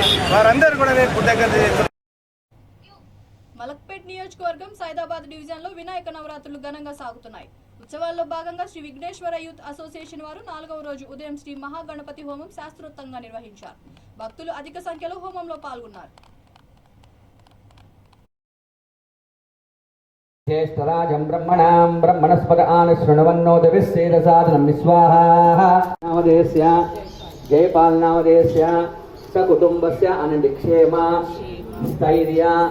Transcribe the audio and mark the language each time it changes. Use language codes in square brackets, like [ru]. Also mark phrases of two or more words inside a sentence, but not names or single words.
[te] వారందరూ కూడా నేను కృతజ్ఞత చేస్తున్నాను. మలక్పేట్ నియోజకవర్గం సైదాబాద్ డివిజన్ లో వినాయక నవరాత్రులు ఘనంగా సాగుతున్నాయి. ఉత్సవాల్లో భాగంగా శ్రీ విఘ్నేశ్వర యూత్ అసోసియేషన్ వారు 4వ రోజు ఉదయం శ్రీ మహాగణపతి హోమం శాస్త్రోక్తంగా నిర్వహించారు. భక్తులు అధిక సంఖ్యలో హోమంలో పాల్గొన్నారు. [sa] ज्येष्ठराजं ब्रह्मणां ब्रह्मणस्पद आनशृण्वन्नोदविस्सेदसादनं विस्वाहा नामधेयस्य जयपाल नामधेयस्य सकुटुम्बस्य अनन्तिक्षेम स्थैर्य